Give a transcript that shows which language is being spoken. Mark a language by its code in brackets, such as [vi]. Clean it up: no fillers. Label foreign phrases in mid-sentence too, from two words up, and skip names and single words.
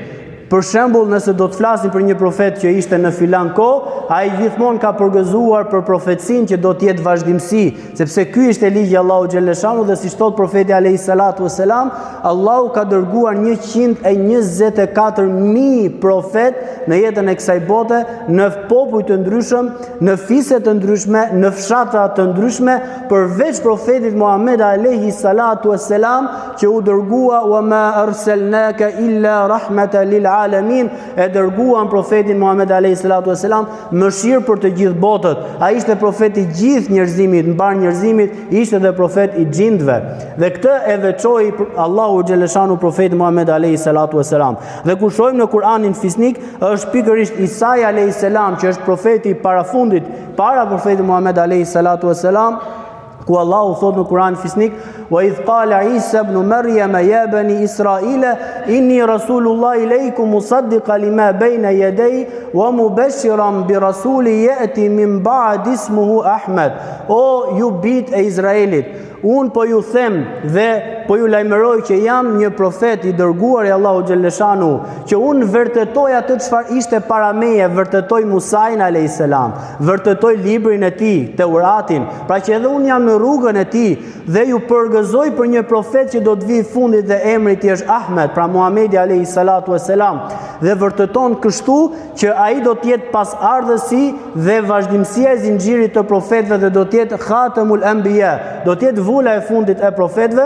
[sq] Për shembull, nëse do të flasim për një profet që ishte në filan kohë, ai gjithmonë ka përgëzuar për profecinë që do të jetë vazhdimsi, sepse ky ishte ligji i Allahut xhelleshanu dhe siç thot profeti [ar] عليه الصلاة والسلام, [sq] Allahu ka dërguar 124.000 profet në jetën e kësaj bote, në popuj të ndryshëm, në fise të ndryshme, në fshatra të ndryshme, përveç profetit Muhammed [ar] عليه الصلاة والسلام [sq] që u dërgua [ar] وما أرسلناك إلا رحمة للعالمين, [sq] e dërguan profetin Muhammed [ar] عليه الصلاة والسلام [sq] mëshirë për të gjithë botët. Ai ishte profeti i gjithë njerëzimit, mbar njerëzimit, ishte dhe profet i xhindve. Dhe këtë e veçoi Allahu xhelleshanu profetin Muhammed [ar] عليه الصلاة والسلام. [sq] Dhe kur shohim në Kur'anin fisnik, është pikërisht Isa [ar] عليه السلام [sq] që është profeti i parafundit para profetit Muhammed [ar] عليه الصلاة والسلام, [sq] ku Allahu thot në Kur'an fisnik: [ar] "وإذ قال عيسى ابن مريم يا بني إسرائيل إني رسول الله إليكم مصدقا لما بين يدي ومبشرا برسول يأتي من بعد اسمه أحمد." [sq] O ju bijt e Izraelit, unë po ju them dhe po ju lajmëroj që jam një profet i dërguar i Allahu xhelleshanu, që unë vërtetoj atë çfarë ishte para meje, vërtetoj Musain [ar] عليه السلام, [sq] vërtetoj librin e tij, Teuratin, pra që edhe unë jam në rrugën e tij dhe ju përgëzoj për një profet që do të vijë fundit dhe emri i tij është Ahmed, pra Muhamedi [ar] عليه الصلاة والسلام, [sq] dhe vërteton kështu që ai do të jetë pasardhësi dhe vazhdimësia e zinxhirit të profetëve dhe do të jetë [ar] خاتم الأنبياء, [sq] do të jetë vula e fundit e profetëve.